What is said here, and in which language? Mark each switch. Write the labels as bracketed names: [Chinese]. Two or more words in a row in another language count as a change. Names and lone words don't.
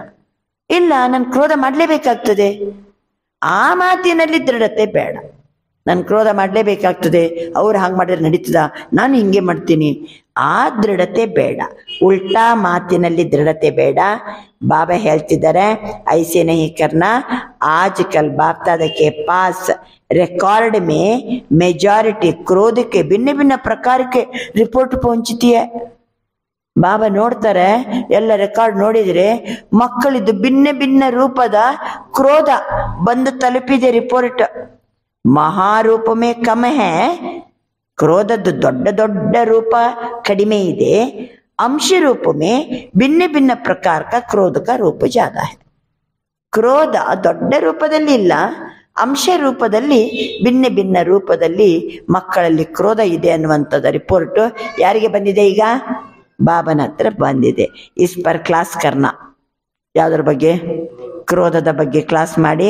[Kannada] ಇಲ್ಲ, ನಾನು ಕ್ರೋಧ ಮಾಡಲೇಬೇಕಾಗ್ತದೆ, ಆ ಮಾತಿನಲ್ಲಿ ದೃಢತೆ ಬೇಡ. ನಾನು ಕ್ರೋಧ ಮಾಡಲೇಬೇಕಾಗ್ತದೆ, ಅವ್ರು ಹಾಗೆ ಮಾಡಿದ್ರೆ ನಡೀತದ, ನಾನು ಹಿಂಗೆ ಮಾಡ್ತೀನಿ, ಆ ದೃಢತೆ ಬೇಡ. ಉಲ್ಟಾ ಮಾತಿನಲ್ಲಿ ದೃಢತೆ ಬೇಡ. ಬಾಬಾ ಹೇಳ್ತಿದ್ದಾರೆ, [Hindi] ऐसे नहीं करना. आज कल बाप दादा के पास रिकॉर्ड में मेजॉरिटी क्रोध के भिन्न भिन्न प्रकार के रिपोर्ट पहुंचती है. [Kannada] ಬಾಬಾ ನೋಡ್ತಾರೆ, ಎಲ್ಲ ರೆಕಾರ್ಡ್ ನೋಡಿದ್ರೆ ಮಕ್ಕಳಿದ್ದು ಭಿನ್ನ ಭಿನ್ನ ರೂಪದ ಕ್ರೋಧ ಬಂದು ತಲುಪಿದೆ ರಿಪೋರ್ಟ್. [Hindi] महारूप में कम है, [Kannada] ಕ್ರೋಧದ್ದು ದೊಡ್ಡ ದೊಡ್ಡ ರೂಪ ಕಡಿಮೆ ಇದೆ. [Hindi] अंश रूप में भिन्न भिन्न प्रकार का क्रोध का रूप ज्यादा है. [Kannada] ಕ್ರೋಧ ದೊಡ್ಡ ರೂಪದಲ್ಲಿ ಇಲ್ಲ, ಅಂಶ ರೂಪದಲ್ಲಿ ಭಿನ್ನ ಭಿನ್ನ ರೂಪದಲ್ಲಿ ಮಕ್ಕಳಲ್ಲಿ ಕ್ರೋಧ ಇದೆ ಅನ್ನುವಂಥದ್ದು ರಿಪೋರ್ಟ್ ಯಾರಿಗೆ ಬಂದಿದೆ? ಈಗ ಬಾಬನ ಹತ್ರ ಬಂದಿದೆ. [Hindi] इस पर क्लास करना. [Kannada] ಯಾವುದ್ರ ಬಗ್ಗೆ? ಕ್ರೋಧದ ಬಗ್ಗೆ ಕ್ಲಾಸ್ ಮಾಡಿ.